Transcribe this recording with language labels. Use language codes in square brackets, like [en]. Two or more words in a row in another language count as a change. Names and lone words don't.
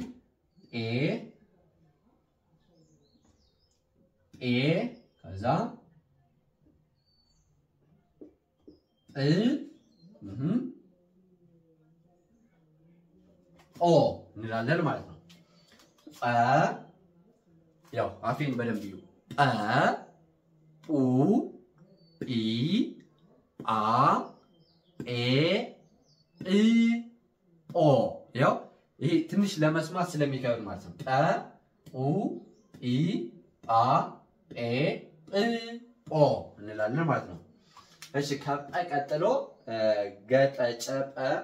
[am] ከዛ ኦ እንላለን ማለት ነው። ያው አፌን በደንብ እዩ። ኡ ጲ አ ኤ ኦ ያው ይሄ ትንሽ ለመስማት ስለሚከብድ ማለት ነው። ኡ ጲ አ ኤ ኦ እንላለን ማለት ነው። እሺ ከጰ ቀጥሎ ገጠጨጰ